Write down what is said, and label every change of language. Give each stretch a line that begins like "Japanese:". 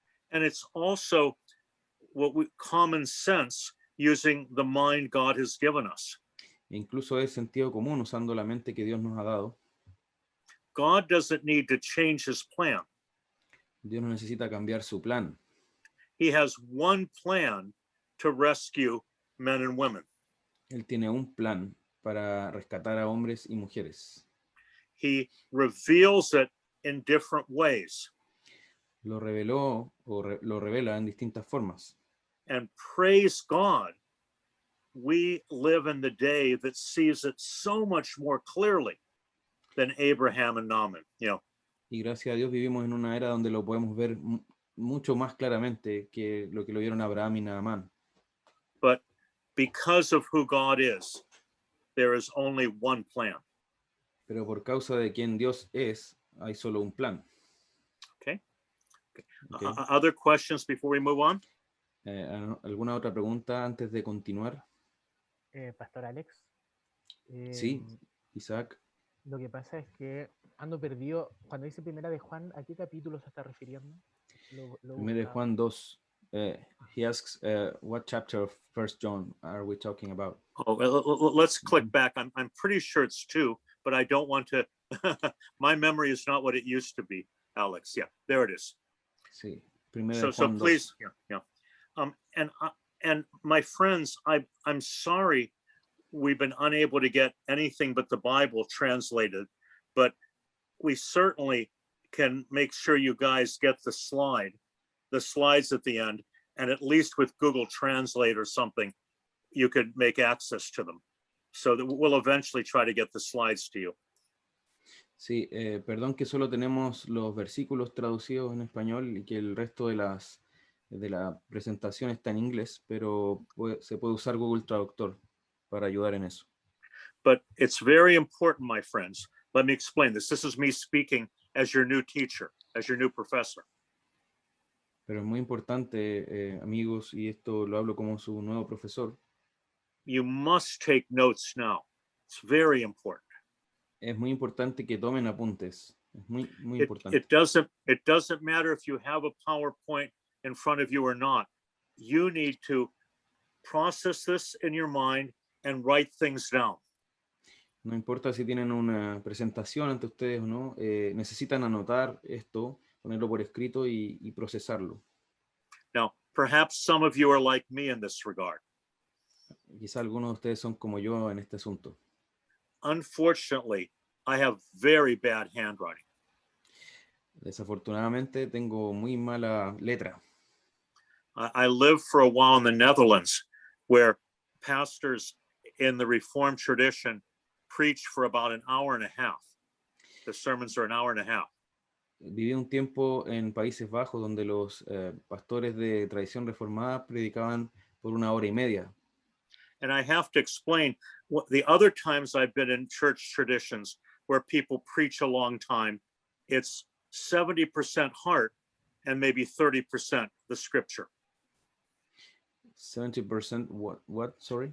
English: And it's also what we common sense using the mind God has given us.
Spanish: Incluso es sentido común usando la mente que Dios nos ha dado.
English: God doesn't need to change his plan.
Spanish: Dios no necesita cambiar su plan.
English: He has one plan to rescue men and women.
Spanish: Él tiene un plan para rescatar a hombres y mujeres.
English: He reveals it in different ways.
Spanish: Lo reveló o lo revela en distintas formas.
English: And praise God, we live in the day that sees it so much more clearly than Abraham and Naaman. You know.
Spanish: Y gracias a Dios vivimos en una era donde lo podemos ver mucho más claramente que lo vieron Abraham y Naamán.
English: But because of who God is, there is only one plan.
Spanish: Pero por causa de quien Dios es, hay solo un plan.
English: Okay. Okay. Other questions before we move on?
Spanish: ¿Alguna otra pregunta antes de continuar? Pastor Alex. Sí, Isaac. Lo que pasa es que ando perdido. Cuando dice Primera de Juan, ¿a qué capítulo se está refiriendo? Primera de Juan 2.
English: He asks, what chapter of 1 John are we talking about? Oh, let's click back. I'm pretty sure it's 2, but I don't want to. My memory is not what it used to be, Alex. Yeah, there it is.
Spanish: Sí, Primera
English: So,
Spanish: de
English: so
Spanish: Juan 2.
English: please, yeah. And my friends, I'm sorry we've been unable to get anything but the Bible translated, but we certainly can make sure you guys get the slides at the end, and at least with Google Translate or something, you could make access to them. So that we'll eventually try to get the slides to you.
Spanish: Sí, perdón que solo tenemos los versículos traducidos en español y que el resto de la presentación está en inglés, pero se puede usar Google Traductor para ayudar en eso.
English: But it's very important, my friends. Let me explain this. This is me speaking as your new teacher, as your new professor.
Spanish: Pero es muy importante, amigos, y esto lo hablo como su nuevo profesor.
English: You must take notes now. It's very important.
Spanish: Es muy importante que tomen apuntes. Es muy importante.
English: It doesn't matter if you have a PowerPoint in front of you or not. You need to process this in your mind and write things down.
Spanish: No importa si tienen una presentación ante ustedes o no, necesitan anotar esto, ponerlo por escrito y procesarlo.
English: Now, perhaps some of you are like me in this regard.
Spanish: Quizá algunos de ustedes son como yo en este asunto.
English: Unfortunately, I have very bad handwriting.
Spanish: Desafortunadamente tengo muy mala letra.
English: I lived for a while in the Netherlands, where pastors in the Reformed tradition preach for about an hour and a half. The sermons are an hour and a half.
Spanish: Viví un tiempo en Países Bajos donde los pastores de tradición reformada predicaban por 1 hora y media.
English: And I have to explain what the other times I've been in church traditions where people preach a long time, it's 70% heart and maybe 30% the scripture. 70% what, sorry?